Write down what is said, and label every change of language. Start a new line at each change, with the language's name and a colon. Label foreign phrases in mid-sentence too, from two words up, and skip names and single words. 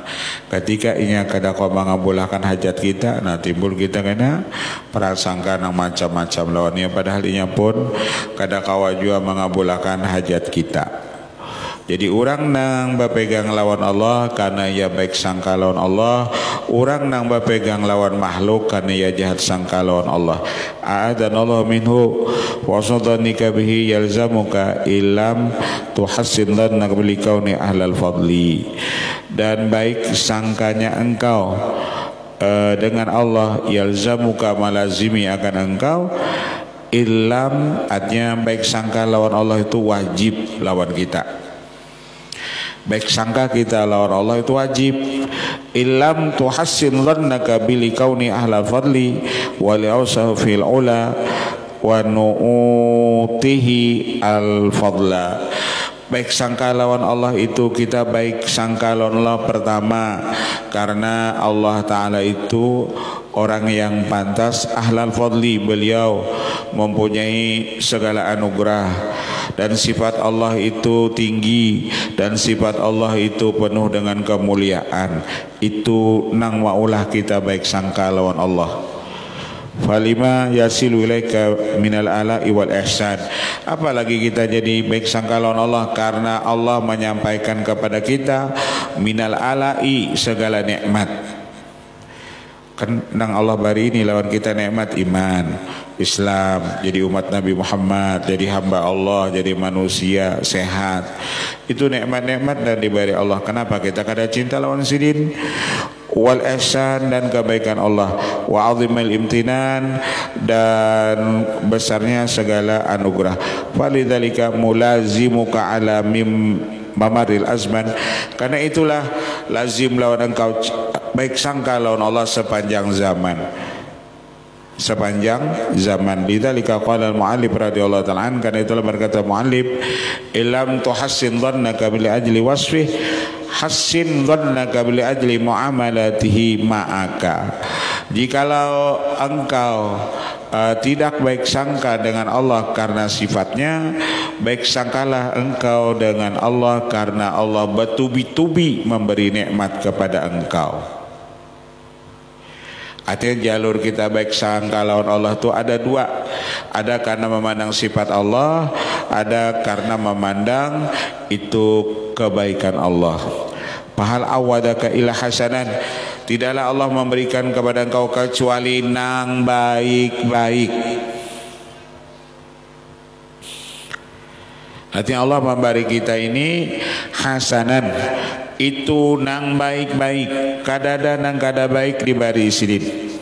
Banjar: Ketika inya kada kau mengabulkan hajat kita, nah timbul kita kena prasangka nang macam-macam lawannya. Padahal inya pun kada kawa juga mengabulkan hajat kita. Jadi orang nang berpegang lawan Allah karena ia baik sangka lawan Allah. Orang nang berpegang lawan makhluk karena ia jahat sangka lawan Allah.
Arabic: أعاذنا الله منه وسددنك به يلزمك إن لم تحسن ظنك بالكون أهل الفضل.
Banjar: Dan baik sangkanya engkau dengan Allah,
Arabic: يلزمك ملازمي
Banjar: akan engkau, illam artinya baik sangka lawan Allah itu wajib lawan kita. Baik sangka kita lawan Allah itu wajib.
Arabic: إن لم تحسن ظنك بالكون أهل الفضل ولأوسعه في الأولى ونؤتيه الفضل.
Indonesian: Baik sangka lawan Allah itu kita baik sangka lawan Allah pertama karena Allah Ta'ala itu orang yang pantas
Arabic: أهل الفضل,
Indonesian: beliau mempunyai segala anugerah dan sifat Allah itu tinggi dan sifat Allah itu penuh dengan kemuliaan.
Banjar: Itu nang maulah kita baik sangka lawan Allah.
Arabic: فلما يصل إليك من الآلاء والإحسان.
Indonesian: Apalagi kita jadi baik sangka lawan Allah karena Allah menyampaikan kepada kita
Arabic: من الآلاء
Indonesian: segala nikmat.
Banjar: Kan nang Allah bari ini lawan kita nikmat iman, Islam, jadi umat Nabi Muhammad, jadi hamba Allah, jadi manusia sehat. Itu nikmat-nikmat dan diberi Allah. Kenapa kita kada cinta lawan sidin?
Arabic: والإحسان
Indonesian: dan kebaikan Allah,
Arabic: وعظيم الامتنان
Indonesian: dan besarnya segala anugerah.
Arabic: فلذلك ملازمك على ممر الأزمان,
Indonesian: karena itulah lazim lawan engkau baik sangka lawan Allah sepanjang zaman. Sepanjang zaman.
Arabic: لذلك قال المؤلف رضي الله تعالى عن,
Indonesian: karena itulah berkata mu'allif,
Arabic: إن لم تحسن ظنك بالأجل وصفه حسن ظنك بالأجل معاملته معك.
Indonesian: Jikalau engkau tidak baik sangka dengan Allah karena sifatnya, baik sangkalah engkau dengan Allah karena Allah bertubi-tubi memberi nikmat kepada engkau. Artinya jalur kita baik sangka lawan Allah itu ada dua. Ada karena memandang sifat Allah, ada karena memandang itu kebaikan Allah.
Arabic: فهل عودك إلا حسنا,
Banjar: tidaklah Allah memberikan kepada engkau kecuali nang baik-baik. Artinya Allah memberi kita ini hasanan, itu nang baik-baik, kadada nang kada baik dibari sidin.